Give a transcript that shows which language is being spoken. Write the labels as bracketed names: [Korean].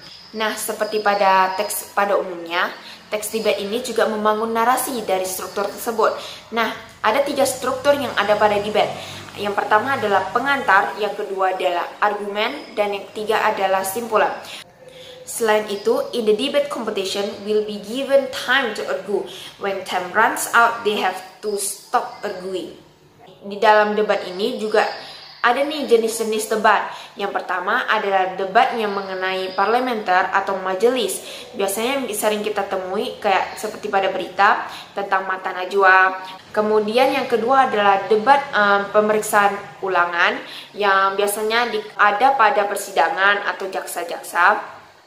[Indonesian] Nah, seperti pada teks pada umumnya, teks debat ini juga membangun narasi dari struktur tersebut. Nah, ada 3 struktur yang ada pada debat. Yang pertama adalah pengantar, yang kedua adalah argumen, dan yang ketiga adalah simpulan. Selain itu, [English] in the debate competition will be given time to argue. When time runs out, they have to stop arguing. [Indonesian] Di dalam debat ini juga ada nih jenis-jenis debat. Yang pertama adalah debat yang mengenai parlementer atau majelis. Biasanya sering kita temui kayak seperti pada berita tentang mata najwa. Kemudian yang kedua adalah debat pemeriksaan ulangan yang biasanya ada pada persidangan atau jaksa-jaksa.